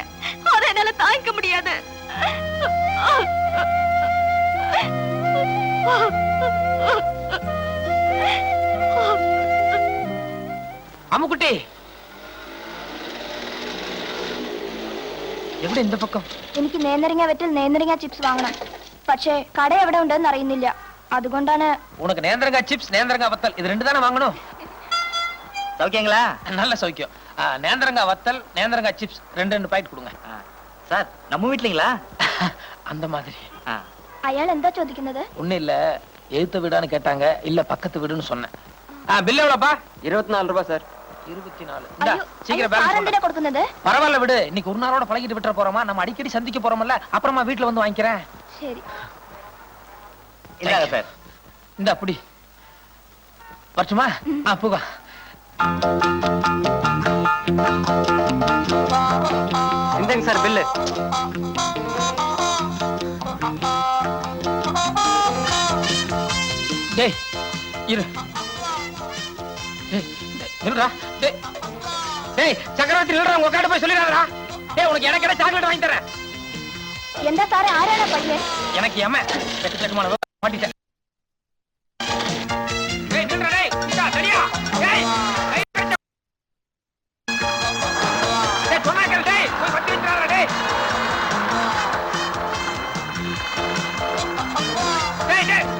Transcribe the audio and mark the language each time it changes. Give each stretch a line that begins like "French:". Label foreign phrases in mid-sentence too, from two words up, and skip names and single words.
Tamil: அதை என்னால தாங்கிக்க முடியாது. அம்முக்குட்டி, എവിടെ இந்த பக்கம்?
Malayalam: എനിക്ക് നേന്ത്രങ്ങ വെറ്റിൽ നേന്ത്രങ്ങ ചിപ്സ് വാങ്ങണം. പക്ഷേ കട എവിടെ ഉണ്ടെന്ന് അറിയുന്നില്ല. അതുകൊണ്ടാണ്.
Tamil: உனக்கு நேந்திரங்கா சிப்ஸ், நேந்திரங்கா வத்தல் இது ரெண்டு தானே வாங்கணும். சௌக்கியங்களா? நல்ல சௌக்கியம். நேந்திரங்கா வத்தல், நேந்திரங்கா சிப்ஸ் ரெண்டு பாக்கெட் கொடுங்க. சார், நம்ம வீட்லீங்களா? அந்த மாதிரி.
Malayalam: അയാൾ എന്താ ചോദിക്കുന്നത്?
Tamil: ஒண்ணு இல்ல, எழுத்த வீடான்னு கேட்டாங்க, இல்ல பக்கத்து வீடுன்னு சொன்னேன். பில் எவ்வளோப்பா? 24 ரூபாய் சார். 24. ஐயோ, சீக்கிரம் சார் பேலன்ஸ்
Malayalam: എന്തിനാ കൊടുക്കുന്നത്?
Tamil: பரவாயில்ல விடு. இன்னைக்கு ஒரு நாளோட பழகிட்டு விட்டுற போறோமா? நம்ம அடிக்கடி சந்திக்க போறோம்ல, அப்புறமா வீட்டுல வந்து வாங்கிக்கிறேன்.
Malayalam: ശരി.
Tamil: இந்தாங்க சார். இந்த அப்படி வரட்டுமா? போக. இந்தாங்க சார் பில்லு. டேய் இரு. டேய் நில்றா. டேய் டேய் சக்கரவர்த்தி நில்றா. உங்க அக்காட்ட போய் சொல்லிடாதடா. டேய் உனக்கு எனக்கு என்ன சாக்லேட் வாங்கி தரேன்.
Malayalam: എന്താ സാറേ, ആരാണ് പയ്യൻ?
Tamil: எனக்கு ஏமா செக்கமான மாட்டிட்டேன். டேய் நில்றா. டேய் இந்தா சரியா. டேய் டேய் சொன்னாக்கல. டேய் போய் பத்தி விட்டுறாரா. டேய் டேய் டேய்